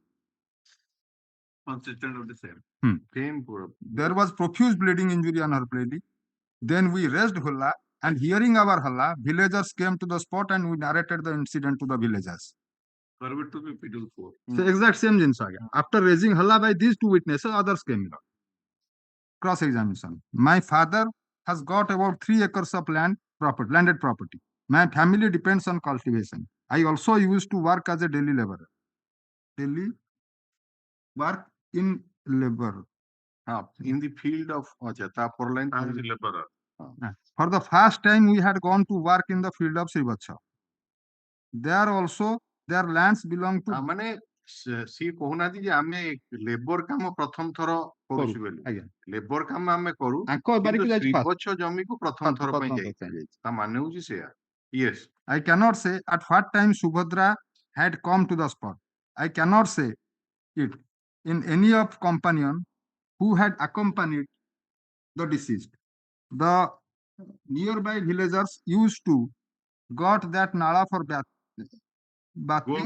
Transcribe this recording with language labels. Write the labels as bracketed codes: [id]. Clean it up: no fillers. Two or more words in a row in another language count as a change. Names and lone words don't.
[en] consistent with the same same There was profuse bleeding injury on her belly. Then we raised Hulla, and hearing our Halla, villagers came to the spot and we narrated the incident to the villagers. Forward to the P4. So exact same [or] ଜିନିଷ ଆଜ୍ଞା. [en] After raising halla by these two witnesses, others came in. Cross examination. My father has got about 3 acres of landed property. My family depends on cultivation. I also used to work as a daily laborer. Daily work in labor. In the field of Tapor line. As a laborer. For the first time, we had gone to work in the field of Srivatsha. There also, their lands belong to. [or] ମାନେ ସିଏ କହୁନାହାନ୍ତି ଯେ ଆମେ ଲେବର କାମ ପ୍ରଥମ ଥର କରୁଛୁ ବୋଲି। ଆଜ୍ଞା। ଲେବର କାମ ଆମେ କରୁ ତାଙ୍କ ବାରିକୁ କିନ୍ତୁ ଯାଇଛି ଶ୍ରୀବତ୍ସ ଜମିକୁ ପ୍ରଥମ ଥର ପାଇଁ ଯାଇଛି। ତା ମାନେ ହଉଛି ସେଇଆ। Yes. [en] I cannot say at what time Subhadra had come to the spot. I cannot say it in any of companion who had accompanied the deceased. The nearby villagers used to got that nala for bathing.